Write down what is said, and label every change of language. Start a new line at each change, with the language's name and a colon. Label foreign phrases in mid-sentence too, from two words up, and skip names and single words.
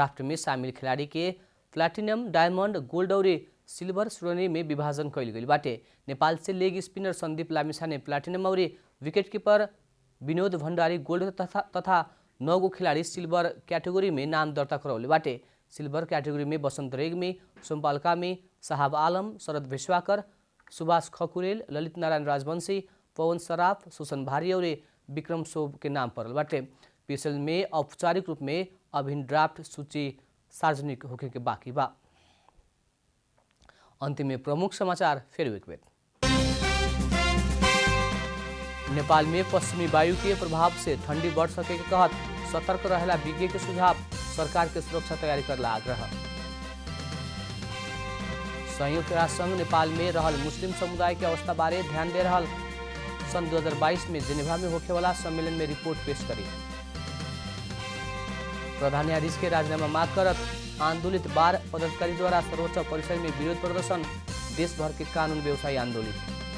Bhojpuri: ड्राफ्ट में शामिल खिलाड़ी के प्लैटिनम, डायमंड, गोल्ड और सिल्वर श्रेणी में विभाजन कैल गई बाटे। नेपाल से लेग स्पिनर संदीप लामिछाने प्लैटिनम और विकेटकीपर विनोद भण्डारी गोल्ड तथा 9 गो खिलाड़ी सिल्वर कैटेगरी में नाम दर्ता करौले बाटे। सिल्वर कैटेगरी में बसंत रेग्मी, सोमपाल कामी, साहब आलम, शरद विश्वाकर, सुभाष खकुरेल, ललित नारायण राजवंशी, पवन सराफ, सुसन भारी और विक्रम सोब के नाम पड़ल बाटे। पीएसएल में औपचारिक रूप में अभिन्न ड्राफ्ट सूची सार्वजनिक होके के बाकी बा। अंतिम में प्रमुख समाचार फिर एक बेर। नेपाल में पश्चिमी वायु के प्रभाव से ठंडी बढ़ सके के कहत सतर्क रहेला विज्ञ के सुझाव, सरकार के सुरक्षा तैयारी करला आग्रह। संयुक्त राष्ट्र संघ नेपाल में रहल मुस्लिम समुदाय के अवस्था बारे ध्यान दे रहल। सन 2022 में जेनेवा में होखे वाला सम्मेलन में रिपोर्ट पेश करी। प्रधान न्यायाधीश के राजीनामा मांग करत आंदोलित बार पदाधिकारी द्वारा सर्वोच्च परिषद में विरोध प्रदर्शन, देश भर के कानून व्यवसायी आंदोलित।